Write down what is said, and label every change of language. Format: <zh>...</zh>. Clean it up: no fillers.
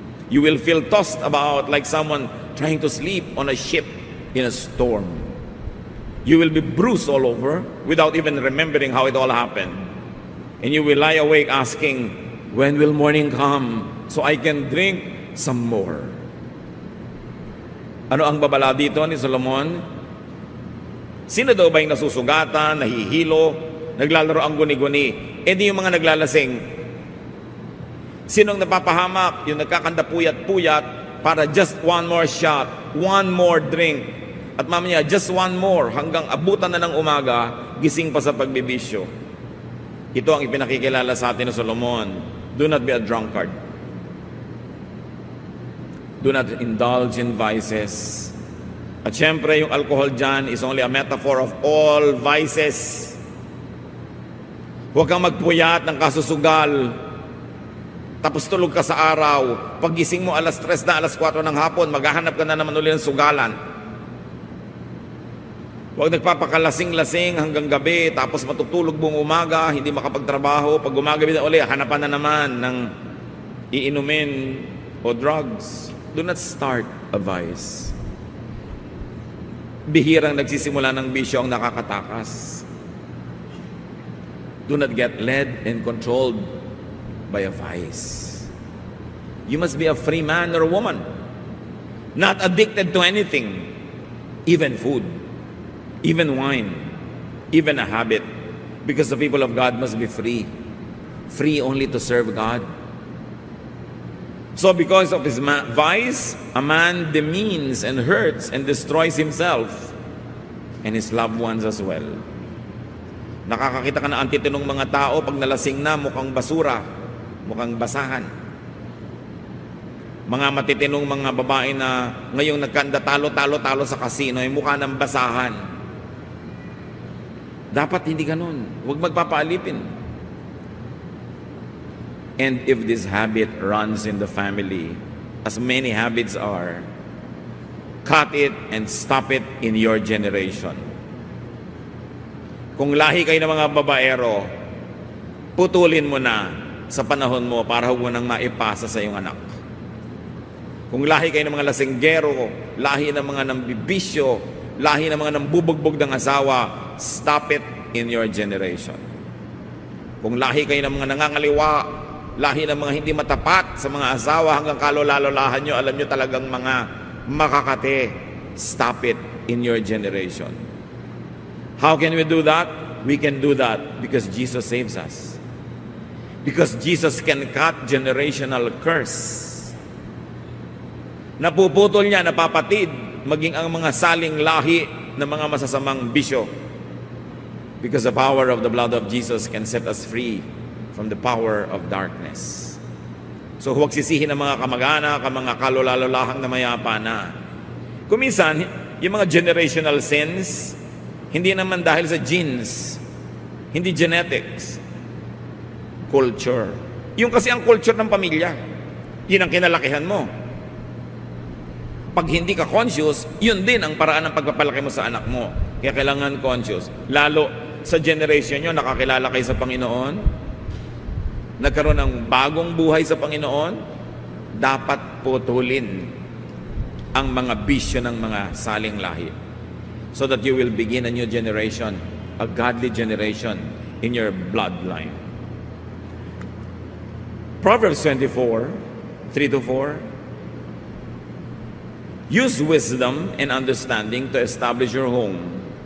<en>You will feel tossed about like someone trying to sleep on a ship in a storm. You will be bruised all over without even remembering how it all happened. And you will lie awake asking, when will morning come so I can drink some more?</en> <tl>Ano ang babala dito ni Solomon? Sino daw ba yung nasusugatan, nahihilo, naglalaro ang guni-guni? E di yung mga naglalasing. Sinong napapahamak? Yung nagkakandapuyat-puyat para</tl> <en>just one more shot, one more drink.</en> <tl>At mamaya,</tl> <en>just one more</en> <tl>hanggang abutan na ng umaga, gising pa sa pagbibisyo. Ito ang ipinakikilala sa atin ni Solomon.</tl> <en>Do not be a drunkard. Do not indulge in vices.</en> <tl>At syempre, yung</tl> <en>alcohol dyan is only a metaphor of all vices.</en> <tl>Huwag kang magpuyat ng kasusugal. Tapos tulog ka sa araw. Paggising mo alas 3 na, alas 4 ng hapon, maghahanap ka na naman ulit ng sugalan. Huwag nagpapakalasing-lasing hanggang gabi, tapos matutulog buong umaga, hindi makapagtrabaho. Pag gumagabi na ulit, hanapan na naman ng iinumin o drugs.</tl> <en>Do not start a vice. Bihirang nagsisimula ng bisyo ang nakakatakas. Do not get led and controlled by a vice. You must be a free man or woman, not addicted to anything, even food, even wine, even a habit, because the people of God must be free, free only to serve God. So because of his vice, a man demeans and hurts and destroys himself and his loved ones as well.</en> <tl>Nakakakita ka na ang titinong mga tao pag nalasing na, mukhang basura, mukhang basahan. Mga matitinong mga babae na ngayong nagkanda talo-talo-talo sa kasino ay mukha ng basahan. Dapat hindi ganun. Huwag magpapaalipin.</tl> <en>And if this habit runs in the family, as many habits are, cut it and stop it in your generation.</en> <tl>Kung lahi kayo ng mga babaero, putulin mo na sa panahon mo para huwag mo nang maipasa sa iyong anak. Kung lahi kayo ng mga lasinggero, lahi ng mga nambibisyo, lahi ng mga nambubugbog ng asawa,</tl> <en>stop it in your generation.</en> <tl>Kung lahi kayo ng mga nangangaliwa, lahi ng mga hindi matapat sa mga asawa hanggang kalolalahan nyo, alam nyo talagang mga makakate,</tl> <en>stop it in your generation. How can we do that? We can do that because Jesus saves us. Because Jesus can cut generational curse.</en> <tl>Napuputol niya, napapatid, maging ang mga saling lahi ng mga masasamang bisyo.</tl> <en>Because the power of the blood of Jesus can set us free from the power of darkness.</en> <tl>So huwag sisihin ng mga kamag-anak, ang mga kalolalalahang na mayapa na. Kuminsan, yung mga generational sins, hindi naman dahil sa genes, hindi genetics, culture. Yung kasi ang culture ng pamilya, yun ang kinalakihan mo. Pag hindi ka conscious, yun din ang paraan ng pagpapalaki mo sa anak mo. Kaya kailangan conscious. Lalo sa generation nyo, nakakilala kayo sa Panginoon, nagkaroon ng bagong buhay sa Panginoon, dapat putulin ang mga bisyo ng mga saling lahi.</tl> <en>So that you will begin a new generation, a godly generation in your bloodline. Proverbs 24, 3-4. Use wisdom and understanding to establish your home.</en>